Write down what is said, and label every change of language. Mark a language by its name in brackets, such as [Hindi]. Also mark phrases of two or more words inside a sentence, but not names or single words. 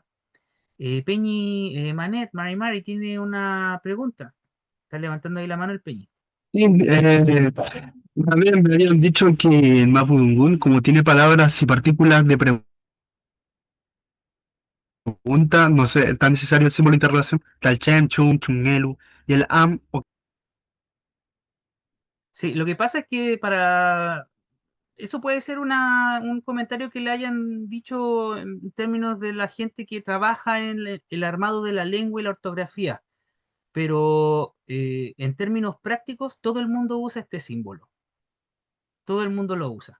[Spanish] Peñi, [Mapuche] Mari Mari [Spanish] tiene una pregunta. Está levantando ahí la mano el Peñi. Sí, también me habían dicho que el Mapudungún, como tiene palabras y partículas de pregunta, no sé, tan necesario el símbolo de interrelación, tal [Mapuche] chem, chum, chungelu, [Spanish] y el am, o Sí, lo que pasa es que eso puede ser un comentario que le hayan dicho en términos de la gente que trabaja en el armado de la lengua y la ortografía, pero en términos prácticos todo el mundo usa este símbolo, todo el mundo lo usa.